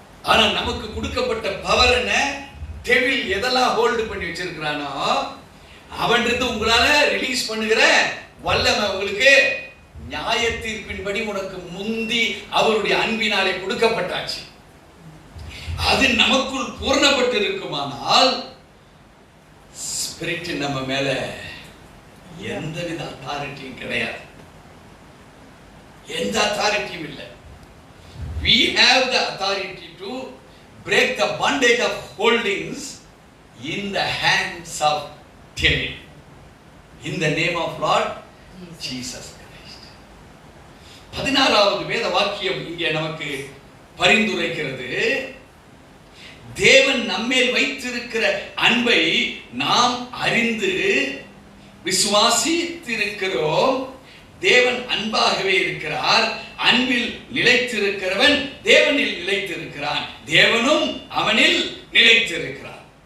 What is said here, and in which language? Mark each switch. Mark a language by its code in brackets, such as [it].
[ta] ஆனா நமக்கு கொடுக்கப்பட்ட பவர் என்ன? டெவில் எதெல்லாம் ஹோல்டு பண்ணி வச்சிருக்கிறானோ அவன்றது உங்களால ரிலீஸ் பண்ணுகிற வல்லமை உங்களுக்கு நியாய தீர்ப்பின்படி உனக்கு முந்தி அவருடைய அன்பினாலே கொடுக்கப்பட்டாச்சு. அது நமக்குள் பூர்ணப்பட்டு இருக்குமானால் ஸ்பிரிட் நம்ம மேல எந்தவித அத்தாரிட்டியும் கிடையாது. எந்த அத்தாரிட்டியும் இல்லை. [en] We have the authority to break the bondage of holdings in the hands of devil. In the name of Lord Jesus Christ. [ta] 14வது வேத வாக்கியம் இங்கே நமக்கு பரிந்துரைக்கிறது. தேவன் நம்மேல் வைத்திருக்கிற அன்பை நாம் அறிந்து விசுவாசித்திருக்கிறோம். தேவன் அன்பாகவே இருக்கிறார். அன்பில் நிலைத்திருக்கிறவன் தேவனில் நிலைத்திருக்கிறான், தேவனும் அவனில் நிலைத்திருக்கிறார்.